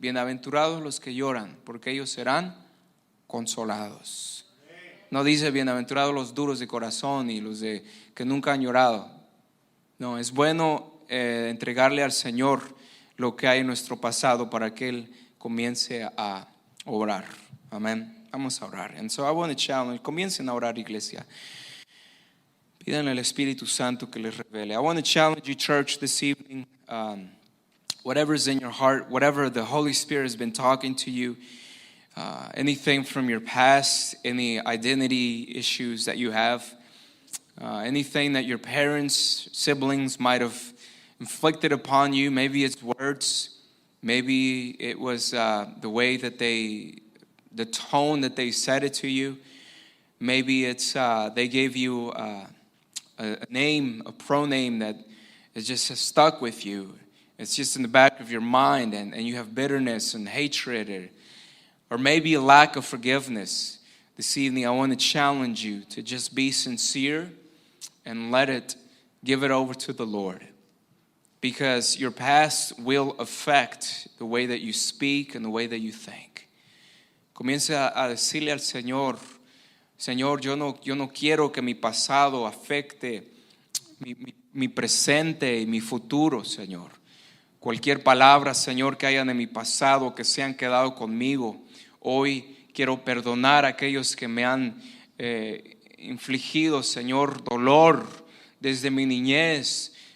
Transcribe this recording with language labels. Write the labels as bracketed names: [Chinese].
[Spanish] Bienaventurados los que lloran, porque ellos serán consolados. No dice bienaventurados los duros de corazón y los que nunca han llorado. No, es bueno entregarle al Señor lo que hay en nuestro pasado para que Él comience a obrar. Amén. Vamos a orar. [English] And so I want to challenge. [Spanish] Comiencen a orar, iglesia. Pidan al Espíritu Santo que les revele. [English] I want to challenge you, church, this evening. Whatever's in your heart, whatever the Holy Spirit has been talking to you, anything from your past, any identity issues that you have, anything that your parents, siblings might have inflicted upon you. Maybe it's words. Maybe it was the way that the tone that they said it to you. Maybe it's they gave you a name, a proname that is just stuck with you. It's just in the back of your mind, and you have bitterness and hatred, or maybe a lack of forgiveness. This evening I want to challenge you to just be sincere and give it over to the Lord. Because your past will affect the way that you speak and the way that you think. [Spanish] Comience a decirle al Señor: Señor, yo no quiero que mi pasado afecte mi presente y mi futuro, Señor. Cualquier palabra, Señor, que hayan en mi pasado, que se han quedado conmigo, hoy quiero perdonar a aquellos que me han infligido, Señor, dolor desde mi niñez.